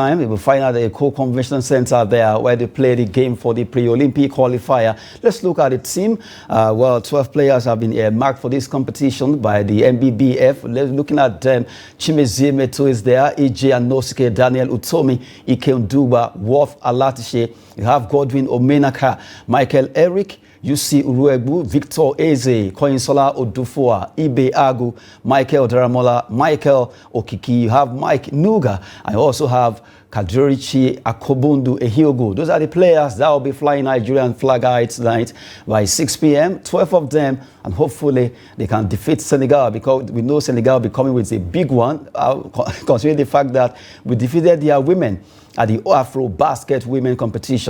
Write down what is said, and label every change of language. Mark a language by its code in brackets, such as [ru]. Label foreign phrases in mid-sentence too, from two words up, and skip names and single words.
[en] They will find out the Cote Convention Center there where they play the game for the pre-Olympic qualifier. Let's look at the team. Well, 12 players have been marked for this competition by the MBBF. Looking at them, Chimezie Meto is there, EJ Anosuke, Daniel Utomi, Ike Nduba, Worth Alatishe. You have Godwin Omenaka, Michael Eric, UC Uruegbu, Victor Eze, Koinsola Odufua, Ibe Agu, Michael Daramola, Michael Okiki. You have Mike Nuga. I also have Kadurichi Akobundu Ehiogo. Those are the players that will be flying Nigerian flag high tonight by 6 p.m. 12 of them, and hopefully they can defeat Senegal because we know Senegal will be coming with a big one, considering the fact that we defeated their women at the Afro Basket Women Competition.